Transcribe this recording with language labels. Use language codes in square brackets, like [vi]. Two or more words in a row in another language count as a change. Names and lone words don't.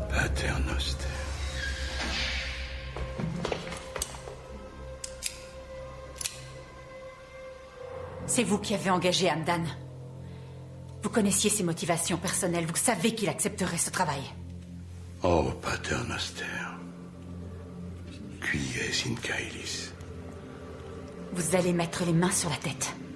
[la] Pater Noster. [fr] C'est vous qui avez engagé Hamdan. Vous connaissiez ses motivations personnelles. Vous savez qu'il accepterait ce travail. [la] Oh, Pater Noster. Qui est in caelis? [fr] Vous allez mettre les mains sur la tête.